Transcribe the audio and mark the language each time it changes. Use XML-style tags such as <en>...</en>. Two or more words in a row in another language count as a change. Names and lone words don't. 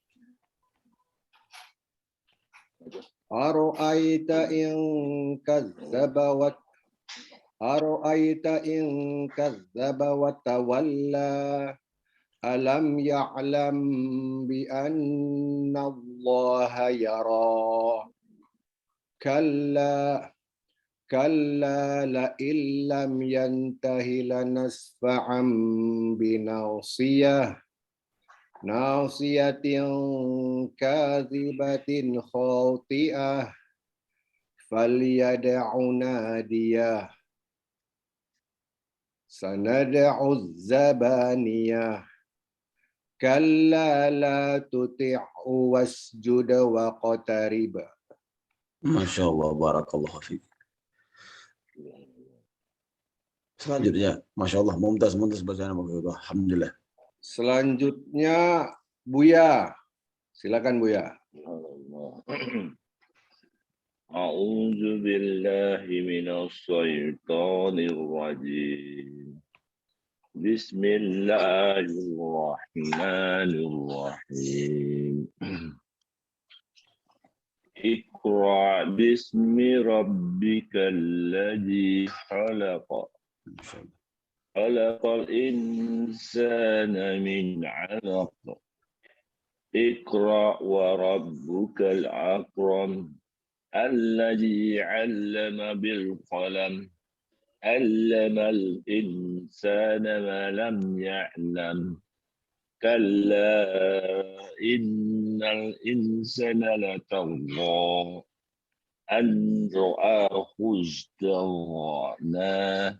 <ar>أرأيت إن كذب وتولى. ألم يعلم بأن الله يرى. كلا لئن لم ينته لنسفعا بالناصية. ناصية كاذبة خاطئة. فليدع ناديه. سندع الزبانية. كلا لا تطعه واسجد واقترب. ما شاء الله، بارك الله فيك.</ar> <id>Selanjutnya,</id> <ar>ما شاء الله,</ar> <id>mumtaz bacaan. Alhamdulillah. Selanjutnya Buya. Silakan Buya.</id> <ar>أعوذ بالله من الشيطان الرجيم. Bismillahirrahmanirrahim. اقرأ باسم ربك الذي خلق. خلق الإنسان من علق. اقرأ وربك الأكرم. الذي علم بالقلم. علم الإنسان ما لم يعلم. كلا إن الإنسان ليطغى أن رآه استغنى.</ar>